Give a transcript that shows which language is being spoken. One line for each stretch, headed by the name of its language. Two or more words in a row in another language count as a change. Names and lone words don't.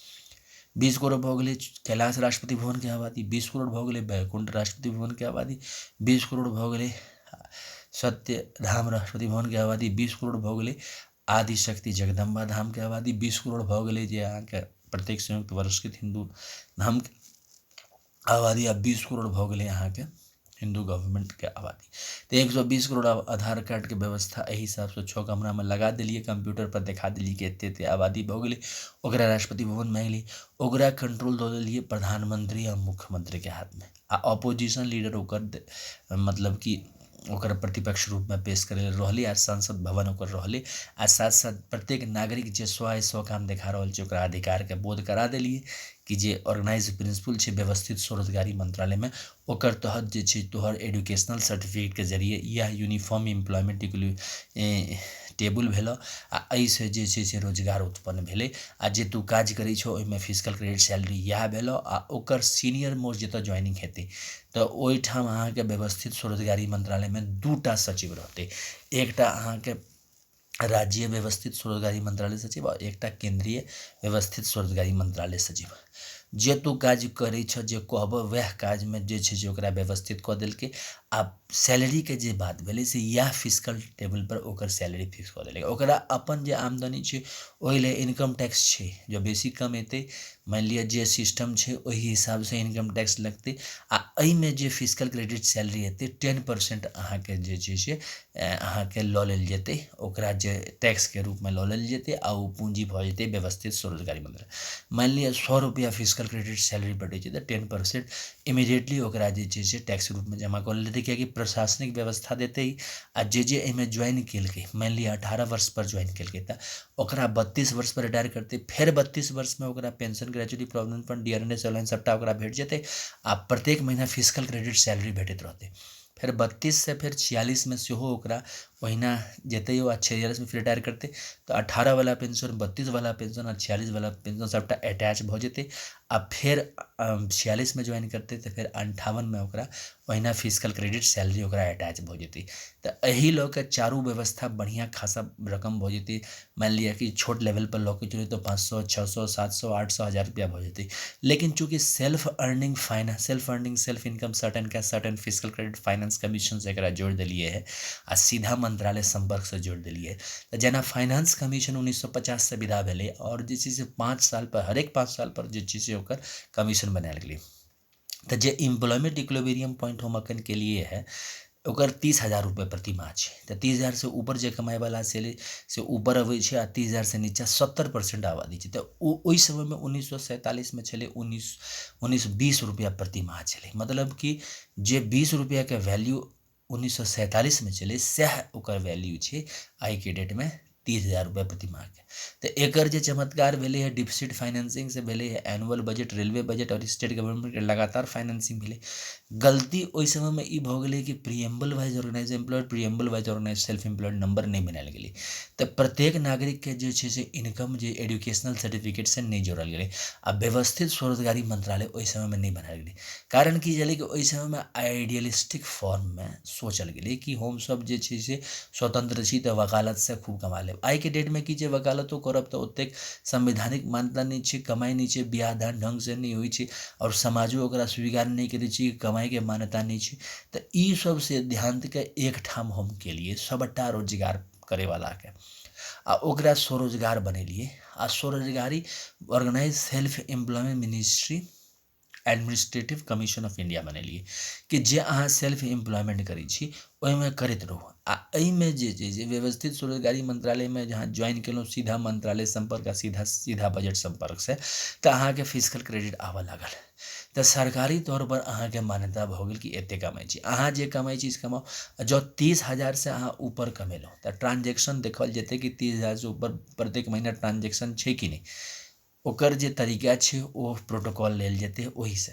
Maithili: 20 करोड़ भऽ गेलै कैलाश राष्ट्रपति भवन के आबादी, 20 करोड़ भऽ गेलै बैकुंठ राष्ट्रपति भवन के आबादी, 20 करोड़ भऽ गेलै सत्यधाम राष्ट्रपति भवन के आबादी, 20 करोड़ भऽ गेलै आदिशक्ति जगदम्बा धाम के आबादी, 20 करोड़ भऽ गेलै जे अहाँके प्रत्येक संयुक्त वर्षकृत हिंदू धाम के आबादी, आ 20 करोड़ भऽ गेलै अहाँके हिंदू गवर्नमेंट के आबादी। तो 120 करोड़ आधार कार्ड के व्यवस्था एहि हिसाब से 6 कमरा में लगा देलिए, कंप्यूटर पर देखा देलिए कि एते एते आबादी भऽ गेलै, ओकरा राष्ट्रपति भवन में अएलै, ओकरा कंट्रोल दऽ देलिए प्रधानमंत्री आ मुख्यमंत्री के हाथ में, आ
English: opposition leader
Maithili: ओकर मतलब कि ओकर प्रतिपक्ष रूप में पेश करे रहलै, आ संसद भवन ओकर रहलै। आ साथ साथ प्रत्येक नागरिक जे 100 काम देखा रहल छै ओकरा अधिकार के बोध करा देलिए कि जे
English: organize principle
Maithili: छै व्यवस्थित स्वरोजगारी मंत्रालय में, ओकर तहत जे छै तोहर
English: educational certificate
Maithili: के जरिए या
English: uniform employment table
Maithili: भेलो, आ एहिसँ जे छै से रोजगार उत्पन्न भेलै। आ जे तू काज करै छो ओहिमे
English: physical credit salary
Maithili: इएह भेलो, आ ओकर
English: senior most
Maithili: जतऽ ज्वाइनिंग हेतै तऽ ओहिठाम अहाँके व्यवस्थित स्वरोजगारी मंत्रालय में 2टा सचिव रहतै, एकटा अहाँके राज्य व्यवस्थित स्वरोजगारी मंत्रालय सचिव और एकटा केंद्रीय व्यवस्थित स्वरोजगारी मंत्रालय सचिव। जे तू काज करै छ जे कहब वएह काज में जे छै से ओकरा व्यवस्थित कऽ देलकै। आ सैलरी के जे बात भेलै से इएह
English: physical table
Maithili: पर ओकर सैलरी फिक्स कऽ देलकै। ओकरा अपन जे आमदनी छै ओहि ले
English: income tax
Maithili: छै, जो बेसी कमेतै मान लिअ जे सिस्टम छै ओहि हिसाबसँ
English: income tax
Maithili: लगतै आ एहिमे जे
English: physical credit salary
Maithili: हेतै 10% अहाँके जे छै से अहाँके लऽ लेल जेतै, ओकरा जे टैक्सके रूपमे लऽ लेल जेतै आ ओ पूँजी भऽ जेतै व्यवस्थित स्वरोजगारी मंत्रालय। मान लिअ 100 रुपैआ
English: physical credit salary
Maithili: भेटै छै तऽ 10% इमीडिएटली ओकरा जे छै से टैक्स रूपमे जमा कऽ लेतै, किएकि प्रशासनिक व्यवस्था देतै आ जे एहिमे ज्वाइन केलकै, मान लिअ 18 वर्ष पर ज्वाइन केलकै तऽ ओकरा 32 वर्ष पर रिटायर करतै, फेर 32 वर्षमे ओकरा पेंशन, ग्रेजुटी,
English: provident fund,
Maithili: डीआरएनएस, अलाउंस सबटा ओकरा भेट जेतै आ प्रत्येक महीना
English: physical credit salary
Maithili: भेटैत रहतै। फिर 32 से फिर 46 में सेहो ओकरा ओहिना जेतै आ 46 में फिर रिटायर करतै तऽ 18 वाला पेंशन, 32 वाला पेंशन आ 46 वाला पेंशन सबटा अटैच भऽ जेतै आ फिर 46 में ज्वाइन करतै तऽ फिर 58 में ओकरा ओहिना
English: physical credit salary
Maithili: ओकरा अटैच भऽ जेतै। तऽ एहि लऽ कऽ चारू व्यवस्था बढ़िआँ खासा रकम भऽ जेतै। मान लिअ कि छोट लेवल पर लऽ के चलियौ तऽ 500, 600, 700, 800, 1000 रुपया भऽ जेतै। लेकिन चूँकि
English: self earning self income certain cash certain physical credit finance commission
Maithili: से एकरा जोड़ि देलिए है आ सीधा मंत्रालय संपर्क से जोड़ि देलिए है। तऽ जेना
English: finance commission
Maithili: 1950 से विदा भेलै और जे छै से 5 साल पर, हरेक 5 साल पर जे छै से ओकर कमीशन बनायल गेलै। तऽ जे
English: employment equilibrium point
Maithili: हम अखन केलिए है ओकर 30,000 रुपये प्रति माह छै। तऽ 30,000 से ऊपर जे कमाइवला से ऊपर अबै छै आ 30,000 से नीचा 70% आबादी छै। तऽ ओहि समयमे 1947 में छलै 1920 रुपया प्रति माह छलै। मतलब कि जे 20 रुपयाके वैल्यू 1947 में छलै सएह ओकर वैल्यू छै आइके डेटमे 30,000 रुपया प्रति माह के। तऽ एकर जे चमत्कार भेलै है
English: deficit financing
Maithili: से भेलै है,
English: annual budget, railway budget
Maithili: और
English: state government
Maithili: के लगातार फाइनेंसिंग भेलै। गलती ओहि समयमे ई भऽ गेलै कि
English: preamble wise organize employed, preamble wise organize self employed
Maithili: नंबर नहीं बनायल गेलै। तऽ प्रत्येक नागरिकके जे छै से इनकम जे
English: educational certificate
Maithili: से नहीं जोड़ल गेलै आ व्यवस्थित स्वरोजगारी मंत्रालय ओहि समयमे नहीं बनायल गेलै। कारण की छलै कि ओहि समयमे आइडियलिस्टिक फॉर्ममे सोचल गेलै कि हमसब जे छै से स्वतंत्र छी तऽ वकालतसँ खूब कमा लेब। आइके डेटमे की छै, वकालतो करब तऽ ओतेक संवैधानिक मान्यता नहीं छै, कमाइ नहीं छै, बियाह दान ढङ्गसँ नहीं होइ छै और समाजो ओकरा स्वीकार नहीं करै छै, कमाइके मान्यता नहीं छै। तऽ ई सब सिद्धांतके एकठाम हम केलिए सबटा रोजगार करैवलाके आ ओकरा स्वरोजगार बनेलिए आ स्वरोजगारी
English: organize self employment ministry administrative commission of India
Maithili: बनेलिए कि जे अहाँ
English: self employment
Maithili: करै छी ओहिमे करैत रहू। आ एहिमे जे छै से व्यवस्थित स्वरोजगारी मंत्रालयमे जहाँ ज्वाइन केलहुँ सीधा मंत्रालय संपर्क आ सीधा बजट संपर्कसँ तऽ अहाँके
English: physical credit
Maithili: आबऽ लागल। तऽ सरकारी तौर पर अहाँके मान्यता भऽ गेल कि एतेक कमाइ छी, अहाँ जे कमाइ छी से कमाउ। जँ 30,000 से अहाँ ऊपर कमेलहुँ तऽ ट्रांजेक्शन देखल जेतै कि 30,000 से ऊपर प्रत्येक महीना ट्रांजेक्शन छै कि नहीं, ओकर जे तरीका छै ओ प्रोटोकॉल लेल जेतै ओहिसँ।